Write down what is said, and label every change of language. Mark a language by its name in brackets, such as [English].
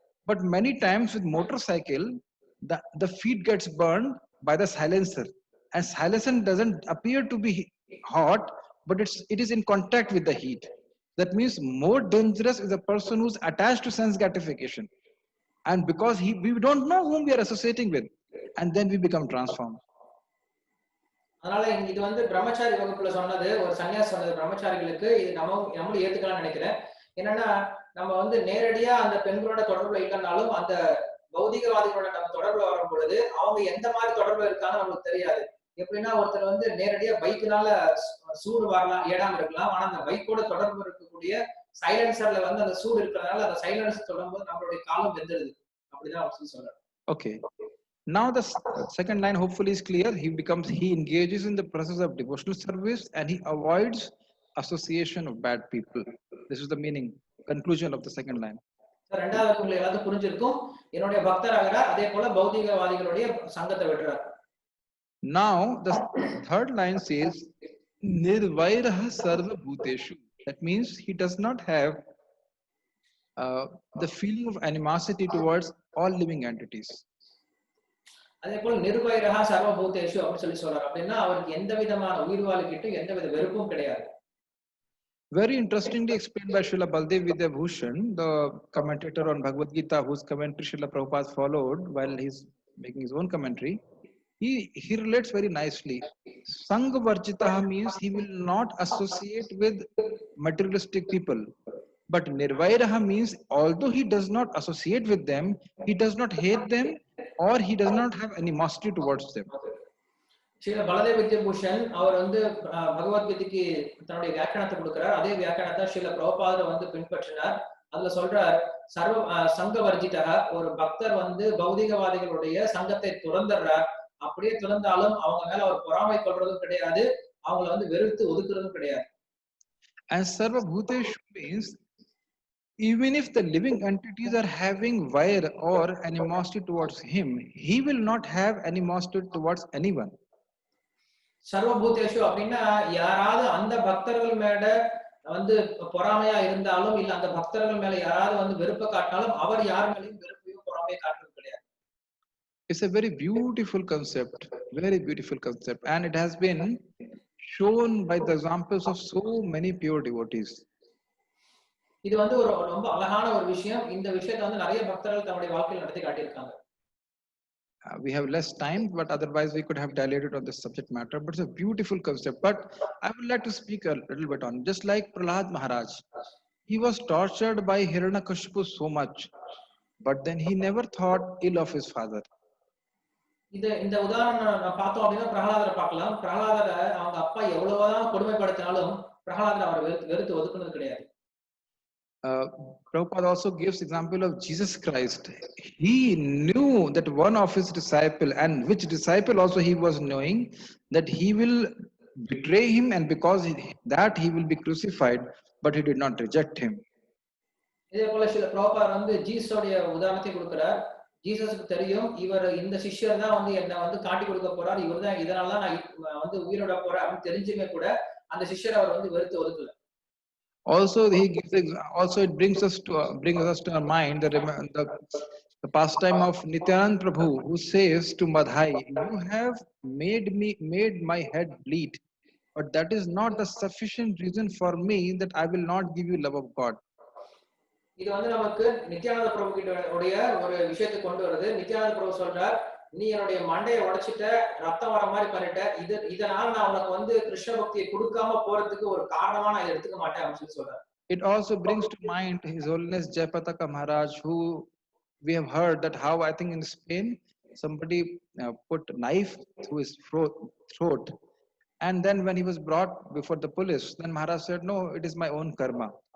[English] But many times with motorcycle, the feet gets burned by the silencer, and silencer doesn't appear to be hot, but it is in contact with the heat. That means more dangerous is a person who's attached to sense gratification, and because we don't know whom we are associating with, and then we become transformed. [Tamil] அதனால இது வந்து பிரம்மச்சாரி வகுப்புல சொன்னது, ஒரு சன்னியாசி சொன்னது பிரம்மச்சாரிகளுக்கு. இது நம்மளும் ஏத்துக்கலாம்னு நினைக்கிறேன். என்னன்னா, நம்ம வந்து நேரடியா அந்த பெண்களோட தொடர்புல இல்லைனாலும் அந்த பௌதிகவாதிகளோட நம்ம தொடர்புல வரும் பொழுது அவங்க எந்த மாதிரி தொடர்புல இருக்கான்னு நமக்கு தெரியாது. எப்படின்னா, ஒருத்தர் வந்து நேரடியா பைக்குனால சூடு வரலாம், ஏடாம இருக்கலாம். ஆனா அந்த பைக்கோட தொடர்பு இருக்கக்கூடிய சைலன்சர்ல வந்து அந்த சூடு இருக்கிறதுனால அந்த சைலன்ஸ் தொடரும்போது நம்மளுடைய காலம் வெந்துடுது. அப்படிதான் அவர் சொல்றாரு. [English] Okay. Now the second line hopefully is clear. He engages in the process of devotional service and he avoids association of bad people. This is the meaning, conclusion of the second line. [Tamil] இரண்டாவது உங்களுக்கு எல்லாத்துக்கும் புரிஞ்சிருக்கும். என்னுடைய பக்தராகிறார், அதே போல பௌதிகவாதிகளுடைய சங்கத்தை விட்டுறார். [English] Now the third line says [Sanskrit] nirvairaha sarva bhuteshu. [English] That means he does not have the feeling of animosity towards all living entities. [Tamil] அதே போல [Sanskrit] நிர்வைரஹா சர்வபூதேஷு [Tamil] அப்படின்னு சொல்றாரு. அப்படின்னா அவருக்கு எந்த விதமான உயிர்வாழ்கிட்ட எந்த வித வெறுப்பும் கிடையாது. [English] Very interestingly explained by Srila Baldev Vidyabhushan, the commentator on Bhagavad Gita, whose commentary Srila Prabhupada followed while he's making his own commentary. He relates very nicely. Sangha varjitaha means he will not associate with materialistic people. But nirvairaha means although he does not associate with them, he does not hate them or he does not have animosity towards them. [Tamil] Srila Baladev வித்யபூஷன் அவர் வந்து பகவத்கீதைக்கு தன்னுடைய வியாக்கியானத்தை கொடுக்கிறார். அதே வியாக்கியானத்தை ஸ்ரீல பிரபுபாதர் வந்து பின்பற்றினார். அதுல சொல்றார், சங்க வர்ஜிதா, ஒரு பக்தர் வந்து பௌதிகவாதிகளுடைய சங்கத்தை துறந்துடுறார். அப்படியே துறந்தாலும் அவங்க மேல அவர் பொறாமை கொள்றதும் கிடையாது, அவங்களை வந்து வெறுத்து ஒதுக்குறதும் கிடையாது. [English] And sarva bhuteshu means even if the living entities are having vair or animosity towards him, he will not have animosity towards anyone. [Tamil] சர்வபூதேஷு அப்படின்னா யாராவது அந்த பக்தர்கள் மேல வந்து பொறாமையா இருந்தாலும் இல்ல அந்த பக்தர்கள் மேல யாராவது வந்து வெறுப்பை காட்டினாலும் அவர் யார் மேலேயும் வெறுப்பையும் பொறாமையை காட்டுறது கிடையாது. [English] It's a very beautiful concept, and it has been shown by the examples of so many pure devotees. [Tamil] இது வந்து ஒரு ரொம்ப அழகான ஒரு விஷயம். இந்த விஷயத்தை வந்து நிறைய பக்தர்கள் தன்னுடைய வாழ்க்கையில் நடத்தி காட்டியிருக்காங்க. [English] We have less time, but otherwise we could have dilated on this subject matter. But it's a beautiful concept. But I would like to speak a little bit on, just like Prahlad Maharaj, he was tortured by Hiranyakashipu so much, but then he never thought ill of his father. [Tamil] இந்த உதாரணம் பார்த்தோம் அப்படின்னா பிரகலாதரை பார்க்கலாம். பிரகலாதரை அவங்க அப்பா எவ்வளவுதான் கொடுமைப்படுத்தினாலும் பிரகலாதரை அவர் வெறுத்து ஒதுக்குனது கிடையாது. [English] Prabhupada also gives example of Jesus Christ. He knew that one of his disciple, and which disciple also he was knowing, that he will betray him, and because that he will be crucified, but he did not reject him. [Tamil] இதே போல சில பிரபுபாதர் வந்து ஜீசஸோட உதாரணத்தை கொடுக்கிறார். ஜீசஸுக்கு தெரியும் இவர் இந்த சிஷ்யர் தான் வந்து என்ன வந்து காட்டி கொடுக்க போறார், இவர் தான் இதனால தான் நான் வந்து உயிரோட போறேன் அப்படின்னு தெரிஞ்சுமே கூட அந்த சிஷ்யரை அவர் வந்து வெறுத்து ஒதுக்கல. [English] Also, it brings us to our mind the pastime of Nityanand Prabhu, who says to Madhai, "You have made my head bleed, but that is not the sufficient reason for me that I will not give you love of God." [Tamil] இது வந்து நமக்கு நித்யானந்த பிரபு கிட்ட ஒரு விஷயத்தை கொண்டு வருது. நித்யானந்த பிரபு சொல்றார், நீ என்னுடைய மண்டையை உடைச்சிட்ட, ரத்தம் வர மாதிரி பண்ணிட்ட, இதனால நான் உனக்கு வந்து கிருஷ்ண பக்தியை கொடுக்காம போறதுக்கு ஒரு காரணமா நான் எடுத்துக்க மாட்டேன் அப்படின்னு சொல்றாரு. [English] It also brings to mind His Holiness Jayapataka Maharaj, who we have heard that how I think in Spain somebody put a knife through his throat, and then when he was brought before the police, then Maharaj said, "No, it is my own karma.